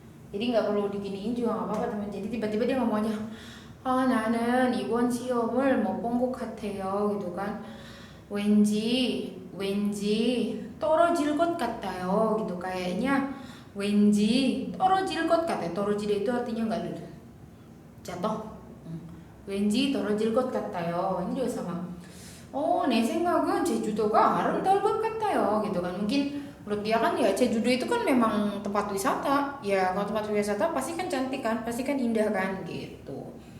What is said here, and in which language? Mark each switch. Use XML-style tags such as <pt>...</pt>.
<id>Jadi nggak perlu diginiin juga nggak apa-apa teman. Jadi tiba-tiba dia ngomong aja,</id> <ko>나는 이번 시험을 못 본 것 같아요</ko> <id>gitu kan.</id> <ko>왠지 떨어질 것 같아요</ko> <id>gitu, kayaknya</id> <ko>왠지 떨어질 것 같아요.</ko> <id>떨어질 itu artinya nggak lulus, jatuh.</id> <ko>왠지 떨어질 것 같아요.</ko> <id>Ini juga sama.</id> <ko>내 생각은 제주도가 아름다울 것 같아요</ko> <id>gitu kan. Mungkin menurut dia kan ya Jejudo itu kan memang tempat wisata. Ya kalau tempat wisata pasti kan cantik kan, pasti kan indah kan gitu.</id>